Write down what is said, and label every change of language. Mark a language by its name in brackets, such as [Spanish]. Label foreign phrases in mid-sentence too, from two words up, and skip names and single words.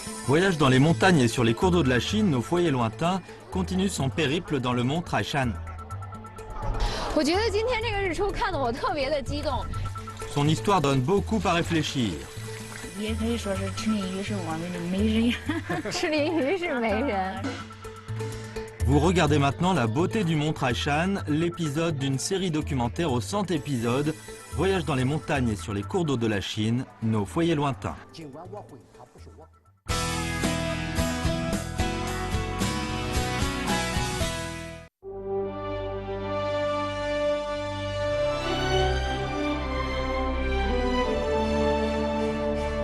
[French] Voyage dans les montagnes et sur les cours d'eau de la Chine, nos foyers lointains continuent son périple dans le mont Taishan. [Chinese] 我觉得今天这个日出看得我特别的激动。 [French] Son histoire donne beaucoup à réfléchir. [Chinese] 也可以说是赤鳞鱼是我们的美人。赤鳞鱼是媒人。 [French] Vous regardez maintenant La beauté du mont Taishan, l'épisode d'une série documentaire aux 100 épisodes, Voyage dans les montagnes et sur les cours d'eau de la Chine, nos foyers lointains. L'équipe